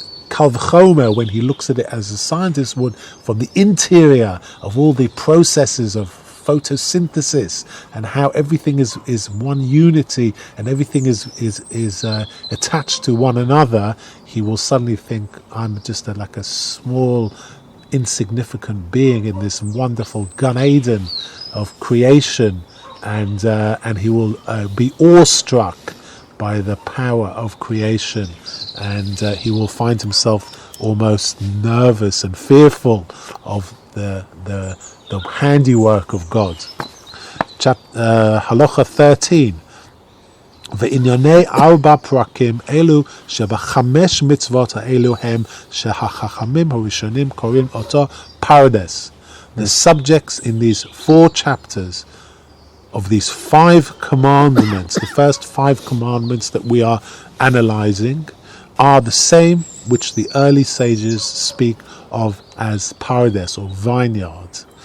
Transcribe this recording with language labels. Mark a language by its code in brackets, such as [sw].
[en] Kal v'chomer, when he looks at it as a scientist would, from the interior of all the processes of photosynthesis and how everything is one unity and everything is attached to one another, he will suddenly think, I'm just like a small, insignificant being in this wonderful Gan Eden of creation, and he will be awestruck by the power of creation, and he will find himself almost nervous and fearful of the handiwork of God. Halacha 13. [he] וענייני 4 פרקים אלו שבחמש מצוות האלו הם שהחכמים הראשונים קוראים אותו פרדס. [en] The subjects in these 4 chapters of these 5 commandments, the first 5 commandments that we are analyzing, are the same which the early sages speak of as pardes or vineyards.